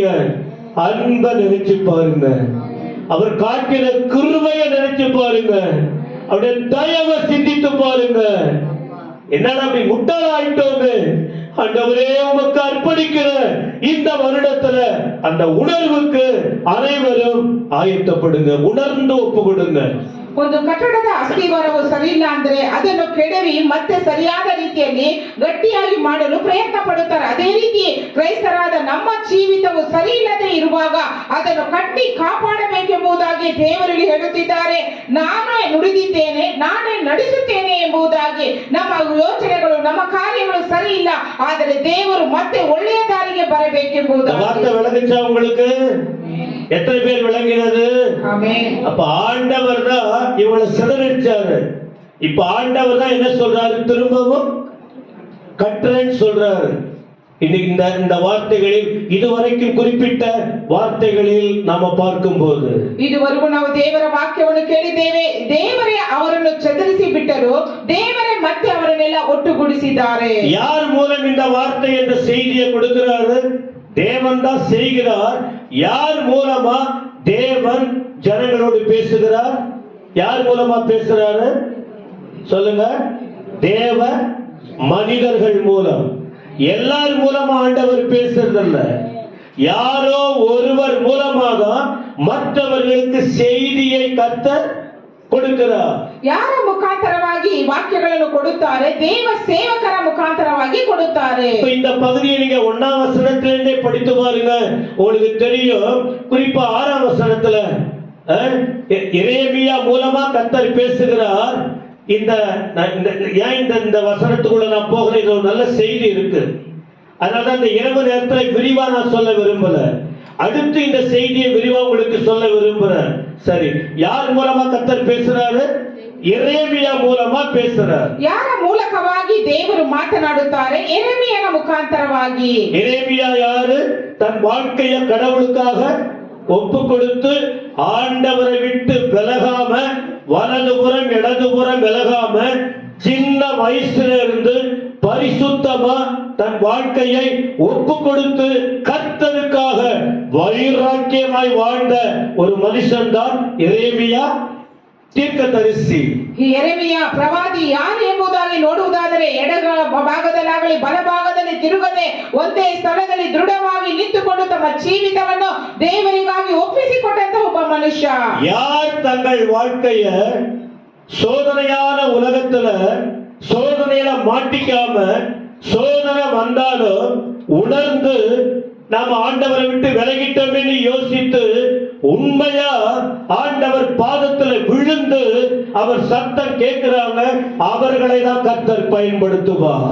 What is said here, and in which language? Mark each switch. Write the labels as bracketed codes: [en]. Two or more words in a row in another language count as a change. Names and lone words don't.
[ta] அன்ப நினைச்சு பாருங்க, அவர் காட்டின கிருபையை நினைச்சு பாருங்க, அவருடைய தயவை சிந்தித்து பாருங்க. என்னடா அப்படி முட்டாள ஆயிட்டோங்க, ஆண்டவரே உமக்கு அர்ப்பணிக்கிற இந்த வருடத்துல அந்த உணர்வுக்கு அனைவரும் ஆயத்தப்படுங்க, உணர்ந்து ஒப்பு கொடுங்க. [kn] ಒಂದು ಕಟ್ಟಡದ ಅಸ್ಥಿವಾರವು ಸರಿ ಇಲ್ಲ ಅಂದ್ರೆ ಅದನ್ನು ಕೆಡವಿ ಮತ್ತೆ ಸರಿಯಾದ ರೀತಿಯಲ್ಲಿ ಗಟ್ಟಿಯಾಗಿ ಮಾಡಲು ಪ್ರಯತ್ನ ಪಡುತ್ತಾರೆ. ಅದೇ ರೀತಿ ಕ್ರೈಸ್ತರಾದ ನಮ್ಮ ಜೀವಿತವು ಸರಿ ಇಲ್ಲದೆ ಇರುವಾಗ ಅದನ್ನು ಕಟ್ಟಿ ಕಾಪಾಡಬೇಕೆಂಬುದಾಗಿ ದೇವರಲ್ಲಿ ಹೇಳುತ್ತಿದ್ದಾರೆ. ನಾನೇ ನುಡಿದಿದ್ದೇನೆ, ನಾನೇ ನಡೆಸುತ್ತೇನೆ ಎಂಬುದಾಗಿ. ನಮ್ಮ ಯೋಚನೆಗಳು, ನಮ್ಮ ಕಾರ್ಯಗಳು ಸರಿ ಇಲ್ಲ, ಆದರೆ ದೇವರು ಮತ್ತೆ ಒಳ್ಳೆಯ ದಾರಿಗೆ ಬರಬೇಕೆಂಬುದಾಗಿ. [ta] வார்த்தை விளங்குச்சா உங்களுக்கு? எத்தனை பேர் விளங்கினது? அப்ப ஆண்டவர் தான் இவங்களை சிதறடிச்சாரு. இப்ப ஆண்டவர் தான் என்ன சொல்றாரு? திரும்பவும் கட்டுறேன்னு சொல்றாரு. இன்னைக்கு இந்த வார்த்தைகளில் இதுவரைக்கும் குறிப்பிட்ட வார்த்தைகளில் நாம பார்க்கும் போது, [kn] ಇದುವರೆಗೂ ನಾವು ದೇವರ ವಾಕ್ಯವನ್ನು ಕೇಳಿದ್ದೇವೆ. ದೇವರೇ ಅವರನ್ನು ಚದರಿಸಿ ಬಿಟ್ಟರು, ದೇವರೇ ಮತ್ತೆ ಅವರನ್ನೆಲ್ಲ ಒಟ್ಟುಗೂಡಿಸಿದ್ದಾರೆ. [ta] யார் மூலம் இந்த வார்த்தை என்ற செய்தியை கொடுக்கிறாரு? தேவன் தான் செய்கிறார். யார் மூலமா தேவன் ஜனங்களோடு பேசுகிறார்? யார் மூலமா பேசுறாரு சொல்லுங்க? தேவ மனிதர்கள் மூலம். எல்லார் மூலமா ஆண்டவர் பேசுறதில்ல, யாரோ ஒருவர் மூலமாக மற்றவர்களுக்கு செய்தியை கர்த்தர் கொடுக்கிறார். [kn] ಯಾರ ಮುಖಾಂತರವಾಗಿ ಈ ವಾಕ್ಯಗಳನ್ನು ಕೊಡುತ್ತಾರೆ? ದೇವ ಸೇವಕರ ಮುಖಾಂತರವಾಗಿ ಕೊಡುತ್ತಾರೆ. [ta] இந்த பகுதியை நீங்க 1ஆம் வசனத்திலிருந்தே படித்து பாருங்க, உங்களுக்கு தெரியும். குறிப்பா 6ஆம் வசனத்துல எரேமியா மூலமா கர்த்தர் பேசுகிறார். இந்த வசனத்துக்குள்ள நான் போகிறேன், இது ஒரு நல்ல செய்தி இருக்கு. அதனால இந்த இரவு நேரத்தில் விரிவா நான் சொல்ல விரும்பல. அடுத்து இந்த செய்தியை விரிவா உங்களுக்கு சொல்ல விரும்புறேன். சரி, யார் மூலமா கர்த்தர் பேசுறாரு? ಎರೇಮಿಯ ಮೂಲಕ பேசுறார். [kn] ಯಾರ ಮೂಲಕವಾಗಿ ದೇವರು ಮಾತನಾಡುತ್ತಾರೆ? ಎರೇಮಿಯನ ಮುಖಾಂತರವಾಗಿ. [ta] எரேமியா யாரு? தன் வாழ்க்கையை கடவுளுக்காக ஒப்பு கொடுத்து ஆண்டவரை விட்டு விலகாம, வலதுபுறம் இடதுபுறம் விலகாம, சின்ன வயசுல இருந்து பரிசுத்தமா தன் வாழ்க்கையை ஒப்பு கொடுத்து கர்த்தருக்காக வைராக்கியமாய் வாழ்ந்த ஒரு மனுஷன் தான் எரேமியா தீர்க்கதரிசி. [kn] ಈ ಎರೆಮಿಯ ಪ್ರವಾದಿ ಯಾರು ಎಂಬುದಾಗಿ ನೋಡುವುದಾದರೆ ಎಡಗಳ ಭಾಗದಲ್ಲಾಗಲಿ ಬಲಭಾಗದಲ್ಲಿ ತಿರುಗದೆ ಒಂದೇ ಸ್ಥಳದಲ್ಲಿ ದೃಢವಾಗಿ ನಿಂತುಕೊಂಡು ತಮ್ಮ ಜೀವಿತವನ್ನು ದೇವರಿಗಾಗಿ ಒಪ್ಪಿಸಿಕೊಟ್ಟಂತ ಒಬ್ಬ ಮನುಷ್ಯ. [ta] யார் தங்கள் வாழ்க்கைய சோதனையான உலகத்துல சோதனையில மாட்டிக்காம, சோதனை வந்தாலும் உணர்ந்து நாம ஆண்டவரை விட்டு விலகிட்டோமே யோசித்து உண்மையா ஆண்டவர் பாதத்துல விழுந்து அவர் சத்தம் கேட்கிறாங்க, அவர்களை தான் கர்த்தர் பயன்படுத்துவார்.